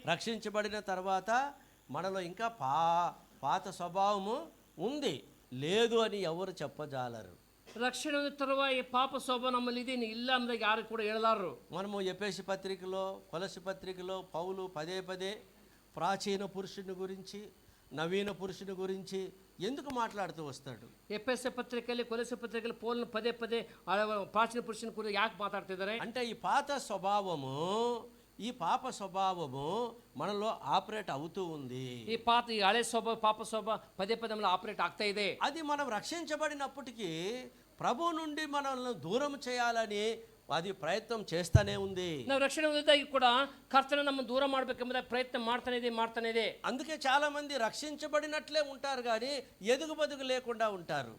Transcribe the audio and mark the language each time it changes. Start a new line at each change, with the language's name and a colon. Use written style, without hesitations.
Telugu: రక్షించబడిన తర్వాత మనలో ఇంకా పాత స్వభావము ఉంది, లేదు అని ఎవరు చెప్పజాలరు.
Kannada: ರಕ್ಷಣೆ ತರುವ ಈ ಪಾಪ ಸ್ವಭಾವ ನಮ್ಮಲ್ಲಿ ಇದೆ, ಇಲ್ಲ ಅಂದ್ರೆ ಯಾರು ಕೂಡ ಹೇಳಲಾರರು.
Telugu: మనము ఎఫెసీ పత్రికలో, కొలస్సీ పత్రికలో పౌలు పదే పదే ప్రాచీన పురుషుని గురించి, నవీన పురుషుని గురించి ఎందుకు మాట్లాడుతూ వస్తాడు?
Kannada: ಎಫೆಸ ಪತ್ರಿಕೆಯಲ್ಲಿ, ಕೊಲಸ್ಸೆ ಪತ್ರಿಕೆಯಲ್ಲಿ ಪೌಲನು ಪದೇ ಪದೇ ಪ್ರಾಚೀನ ಪುರುಷನ ಕುರಿತು ಯಾಕೆ ಮಾತಾಡ್ತಿದ್ದಾರೆ
Telugu: అంటే ఈ పాత స్వభావము, ఈ పాప స్వభావము మనలో ఆపరేట్ అవుతూ ఉంది.
Kannada: ಈ ಹಳೆ ಸ್ವಭಾವ, ಪಾಪ ಸ್ವಭಾವ ಪದೇ ಪದೇ ನಮ್ಮಲ್ಲಿ ಆಪರೇಟ್ ಆಗ್ತಾ ಇದೆ.
Telugu: అది మనం రక్షించబడినప్పటికీ ప్రభు నుండి మనల్ని దూరం చేయాలని అది ప్రయత్నం చేస్తానే ఉంది.
Kannada: ನಾವು ರಕ್ಷಣೆ ಹೊಂದಿದ್ದಾಗಿ ಕೂಡ ಕರ್ತನ ನಮ್ಮನ್ನು ದೂರ ಮಾಡಬೇಕೆಂಬುದಾಗಿ ಪ್ರಯತ್ನ ಮಾಡ್ತಾನೆ ಇದೆ.
Telugu: అందుకే చాలా మంది రక్షించబడినట్లే ఉంటారు కానీ ఎదుగుబదుగు లేకుండా ఉంటారు.